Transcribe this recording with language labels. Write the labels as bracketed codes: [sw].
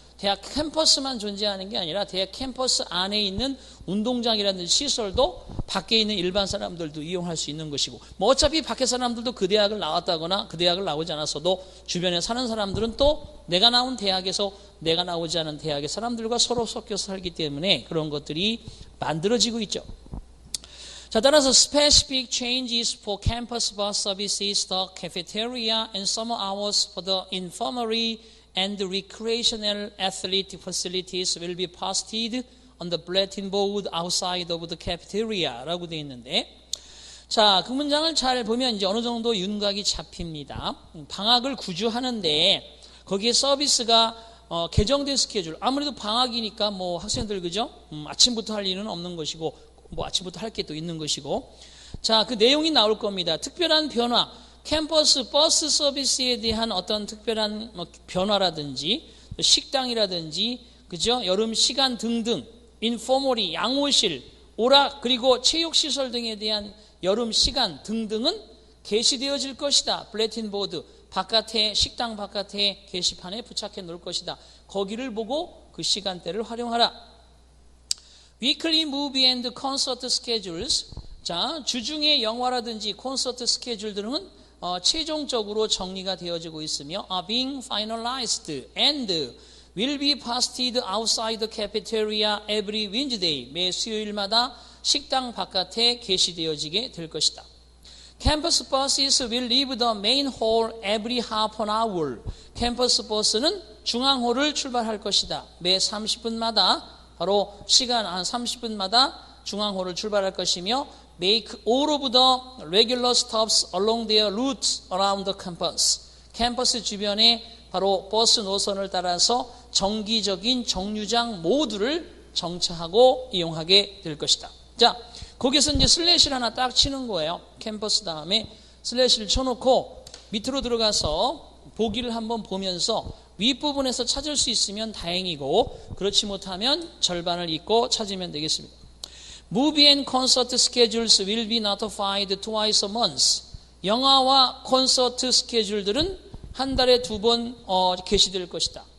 [ko] 대학 캠퍼스만 존재하는 게 아니라 대학 캠퍼스 안에 있는 운동장이라든지 시설도 밖에 있는 일반 사람들도 이용할 수 있는 것이고 뭐 어차피 밖에 사람들도 그 대학을 나왔다거나 그 대학을 나오지 않았어도 주변에 사는 사람들은 또 내가 나온 대학에서 내가 나오지 않은 대학의 사람들과 서로 섞여서 살기 때문에 그런 것들이 만들어지고 있죠. [en] 자, 따라서 specific changes for campus bus services, the cafeteria and summer hours for the infirmary and the recreational athletic facilities will be posted on the bulletin board outside of the cafeteria [ko] 라고 되어 있는데 자, 그 문장을 잘 보면 이제 어느 정도 윤곽이 잡힙니다. 방학을 구주하는데 거기에 서비스가 개정된 스케줄 아무래도 방학이니까 뭐 학생들 그죠? 아침부터 할 일은 없는 것이고 뭐 아침부터 할 게 또 있는 것이고 자, 그 내용이 나올 겁니다. 특별한 변화 캠퍼스 버스 서비스에 대한 어떤 특별한 변화라든지 식당이라든지 그죠? 여름 시간 등등 인포머리 양호실 오락 그리고 체육시설 등에 대한 여름 시간 등등은 게시되어질 것이다. 블레틴 보드 바깥에 식당 바깥에 게시판에 부착해 놓을 것이다. 거기를 보고 그 시간대를 활용하라. [en] Weekly movie and concert schedules. [ko] 자, 주중의 영화라든지 콘서트 스케줄들은 최종적으로 정리가 되어지고 있으며 [en] are being finalized and will be posted outside the cafeteria every Wednesday. [ko] 매 수요일마다 식당 바깥에 게시되어지게 될 것이다. [en] Campus buses will leave the main hall every half an hour. [ko] 캠퍼스 버스는 중앙홀을 출발할 것이다. 매 30분마다 바로 시간 한 30분마다 중앙홀을 출발할 것이며 [en] make all of the regular stops along their routes around the campus. [ko] 캠퍼스 주변에 바로 버스 노선을 따라서 정기적인 정류장 모두를 정차하고 이용하게 될 것이다. 자, 거기서 이제 슬래시를 하나 딱 치는 거예요. 캠퍼스 다음에 슬래시를 쳐놓고 밑으로 들어가서 보기를 한번 보면서 윗부분에서 찾을 수 있으면 다행이고 그렇지 못하면 절반을 읽고 찾으면 되겠습니다. [en] Movie and concert schedules will be notified twice a month. [ko] 영화와 콘서트 스케줄들은 한 달에 2번 게시될 것이다.